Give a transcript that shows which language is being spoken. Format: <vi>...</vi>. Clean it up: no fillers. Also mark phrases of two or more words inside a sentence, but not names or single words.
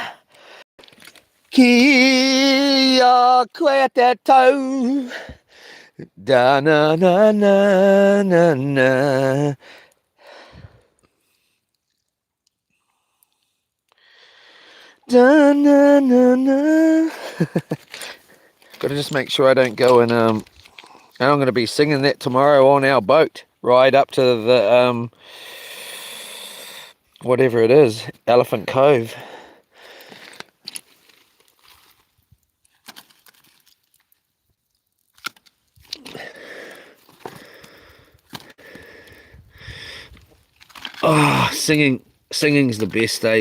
<mi>Kia koe te tau, da na na na na na. Da na na na.</mi> <en>Got to just make sure I don't go and I'm going to be singing that tomorrow on our boat ride up to the whatever it is, Elephant Cove. Oh, singing's the best, eh?</en>